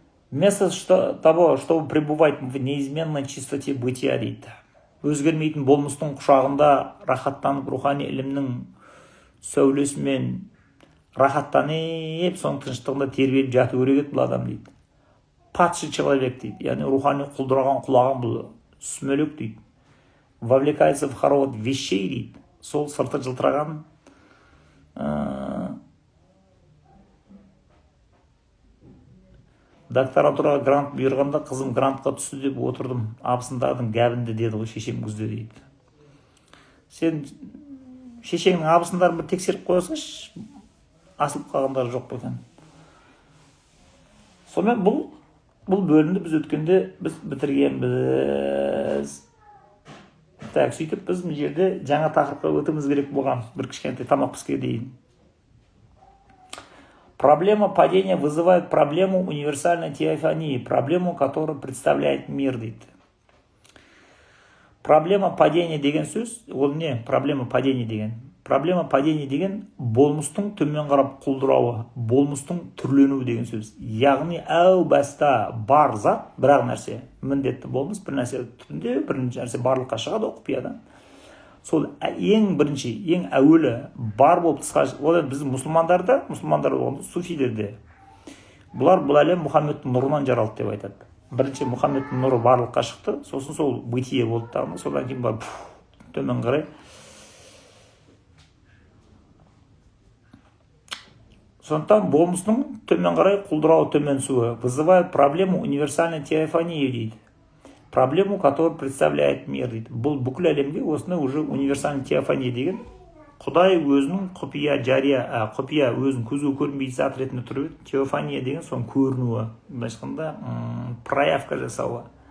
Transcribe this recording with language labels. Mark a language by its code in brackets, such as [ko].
[ru] Вместо того, чтобы пребывать в неизменной чистоте бытия [kk] дейді. Өзгермейтін болмыстың құшағында рахаттанып рухани ілімнің сәулесімен рахаттанып соның тыныштығында тербеліп жату керек еді бұл адам дейді. [ru] Падший человек [kk] дейді, яғни рухани құлдыраған құлаған бұл сүмелек дейді. [ru] Вовлекается в хоровод вещей [kk] дейді, сол сырты жылтыраған докторантураға грант бұйырғанда қызым грантқа түсті деп отырдым, абысындардың гәбінде деді ғой шешем күзде дейді. Сен шешеңнің абысындарын бір тексеріп қоясыңшы, асылып қалғандары жоқ па екен. Сонымен бұл бөлімді біз өткенде біз бітіргенбіз. Так, сөйтіп біз бұл жерде жаңа тақырыпқа өтуіміз керек болған, бір кішкентай тамақ піске дейін. [ru] Проблема падения вызывает проблему универсальной теофании, проблему, которую представляет мир, дейді. Проблема падения [kk] деген сөз, ол не? Проблема падения деген. [ru] Проблема падения [kk] деген болмыстың төмен қарап құлдырауы, болмыстың түрленуі деген сөз. Яғни әу баста бар зат, бірақ нәрсе, міндетті болмыс, бір нәрсе түрінде, бір нәрсе барлыққа шығады құпиядан. Сол ең бірінші, ең әуелі бар болып тысқа, ол біздің мұсылмандар болғанда, суфилерде. Бұлар бұл әлем Мұхаммедтің нұрынан жаралды деп айтады. Бірінші Мұхаммедтің нұры барлыққа шықты, сосын сол бытие болды тағына, содан кейін бар төмен қарай. Сондықтан болмысының төмен қарай құлдырауы, төмен суы [ru] вызывает проблему универсальной теофании [kk] дейді. [ru] Проблему, которую представляет мир [kk] дейді. Бұл бүкіл әлемге осыны уже [ru] универсальный теофания [kk] деген Құдай өзінің құпия жария, құпия өзінің көзге көрінбейтін зат ретінде тұрып, теофания деген соның көрінуі, былайша проявка жасауы.